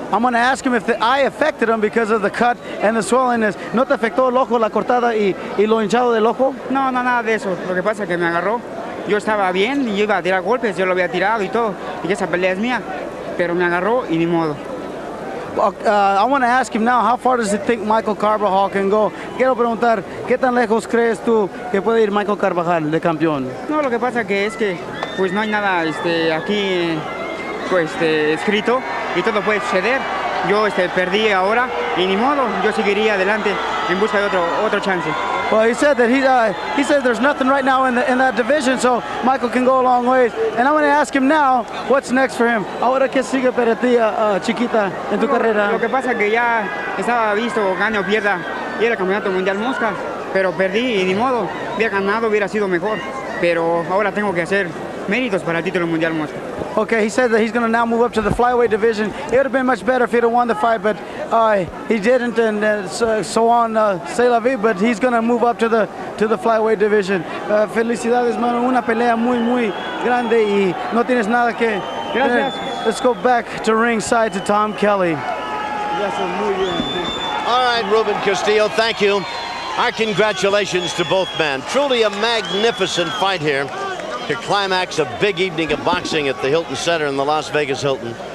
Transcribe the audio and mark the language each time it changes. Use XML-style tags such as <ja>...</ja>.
<en>I'm going to ask him if the eye affected him because of the cut and the swellingness.</en> <es>¿No te afectó el ojo, la cortada y lo hinchado del ojo? No, nada de eso. Lo que pasa es que me agarró. Yo estaba bien y yo iba a tirar golpes, yo lo había tirado y todo, y que esa pelea es mía, pero me agarró y ni modo.</es> <en>I want to ask him now, how far does he think Michael Carbajal can go?</en> <es>Quiero preguntar, ¿qué tan lejos crees tú que puede ir Michael Carbajal de campeón? No, lo que pasa que es que pues no hay nada aquí escrito y todo puede suceder. Yo perdí ahora y ni modo, yo seguiría adelante en busca de otro chance.</es> <en>Well, he said that he said there's nothing right now in that division, so Michael can go a long ways. And I'm going to ask him now, what's next for him?</en> <es>Ahora qué sigue para ti, Chiquita, en tu carrera. Lo que pasa que ya estaba visto, gane o pierda, y era el campeonato mundial mosca, pero perdí y ni modo, hubiera ganado, hubiera sido mejor, pero ahora tengo que hacer méritos para el título mundial mosca.</es> <en>Okay, he said that he's going to now move up to the flyweight division. It would have been much better if he'd have won the fight, but he didn't, and so on, c'est la vie, but he's going to move up to the flyweight division.</en> <es>Felicidades, mano, una pelea muy grande y no tienes nada que... Gracias.</es> <en>Let's go back to ringside to Tom Kelly. All right, Ruben Castillo, thank you. Our congratulations to both men. Truly a magnificent fight here to climax a big evening of boxing at the Hilton Center in the Las Vegas Hilton.</en>